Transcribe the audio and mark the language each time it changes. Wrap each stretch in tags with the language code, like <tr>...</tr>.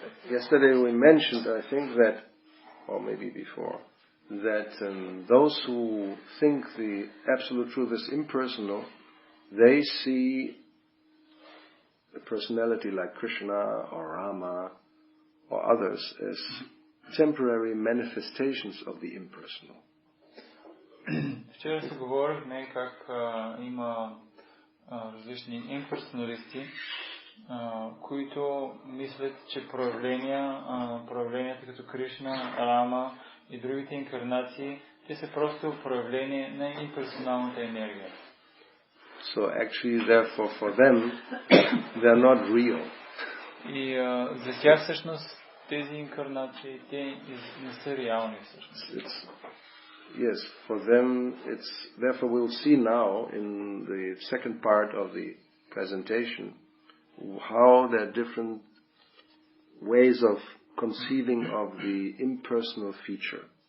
<en>Yesterday we mentioned, I think that, or maybe before, that those who think the absolute truth is impersonal, they see a personality like Krishna or Rama or others as temporary manifestations of the impersonal.</en> <bg>Вчера се говорихме как има различни имперсоналисти, които мислят, че проявленията като Кришна, Рама и другите инкарнации, те са просто проявление на имперсоналната енергия.</bg> <en>So actually, therefore, for them, they are not real.</en> <bg>И за тях всъщност тези инкарнации, те не са реални всъщност.</bg> <en>Yes, for them it's, therefore we'll see now in the second part of the presentation how there are different ways of conceiving of the impersonal feature.</en>